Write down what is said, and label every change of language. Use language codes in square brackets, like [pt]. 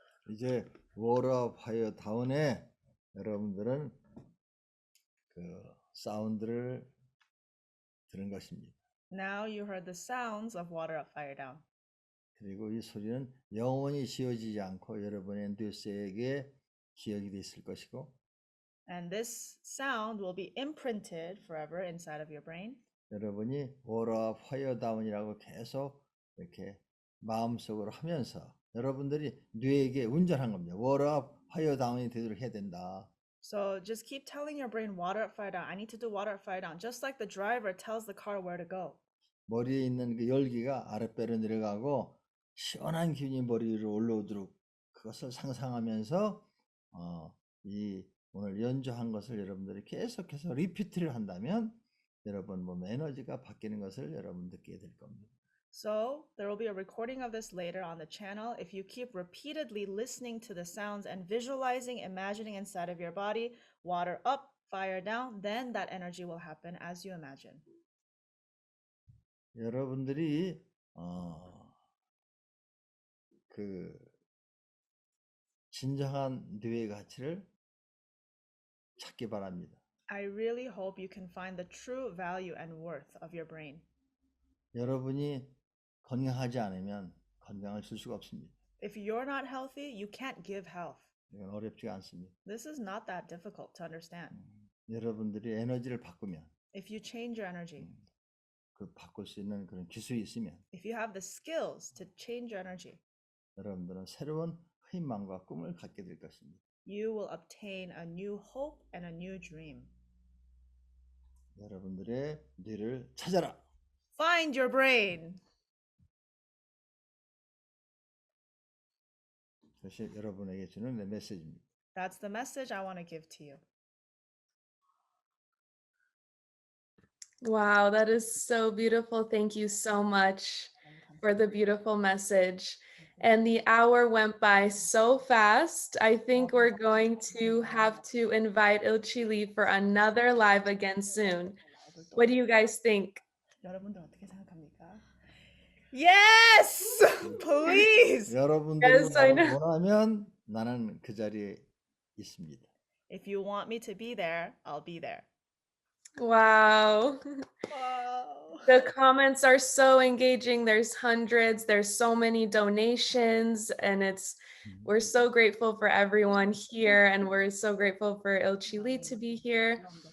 [ko] 이제 워터 파이어 다운에 여러분들은 그 사운드를 들은 것입니다. [en] Now you heard the sounds of Water Up, Fire Down. [ko] 그리고 이 소리는 영원히 지워지지 않고 여러분의 뇌세에 기억이 돼 있을 것이고 [en] And this sound will be imprinted forever inside of your brain. [ko] 여러분이 워터 파이어 다운이라고 계속 이렇게 마음속으로 하면서 여러분들이 뇌에게 운전한 겁니다. 워터 파이어 다운이 되도록 해야 된다. [en] So just keep telling your brain, water up, fire down. I need to do water up, fire down. Just like the driver tells the car where to go. [ko] 머리에 있는 그 열기가 아랫배로 내려가고 시원한 기운이 머리 위로 올라오도록 그것을 상상하면서 이 오늘 연주한 것을 여러분들이 계속해서 리피트를 한다면 여러분 몸 에너지가 바뀌는 것을 여러분 느끼게 될 겁니다. [en] So there will be a recording of this later on the channel. If you keep repeatedly listening to the sounds and visualizing, imagining inside of your body, water up, fire down, then that energy will happen as you imagine. [ko] 여러분들이 그 진정한 뇌의 가치를 찾기 바랍니다. [en] I really hope you can find the true value and worth of your brain. [ko] 여러분이 건강하지 않으면 건강을 줄 수가 없습니다. [en] If you're not healthy, you can't give health. [ko] 이건 어렵지가 않습니다. [en] This is not that difficult to understand. [ko] 여러분들이 에너지를 바꾸면 [en] If you change your energy, [ko] 그 바꿀 수 있는 그런 기술이 있으면 [en] if you have the skills to change your energy, [ko] 여러분들은 새로운 희망과 꿈을 갖게 될 것입니다. [en] you will obtain a new hope and a new dream. [ko] 여러분들의 뇌를 찾아라. [en] Find your brain. [ko] 그것이 여러분에게 주는 내 메시지입니다. [en] That's the message I want to give to you. Wow, that is so beautiful. Thank you so much for the beautiful message. And the hour went by so fast. I think we're going to have to invite Ilchili for another live again soon. What do you guys think? [ko] 여러분들 어떻게 생각합니까? [en] Yes! Please! [ko] 여러분들이 [en] Yes, I [ko] 나를 [en] know. [ko] 원하면 나는 그 자리에 있습니다. [en] If you want me to be there, I'll be there. Wow. Wow. The comments are so engaging. There's hundreds. There's so many donations, and we're so grateful for everyone here, and we're so grateful for Ilchili to be here.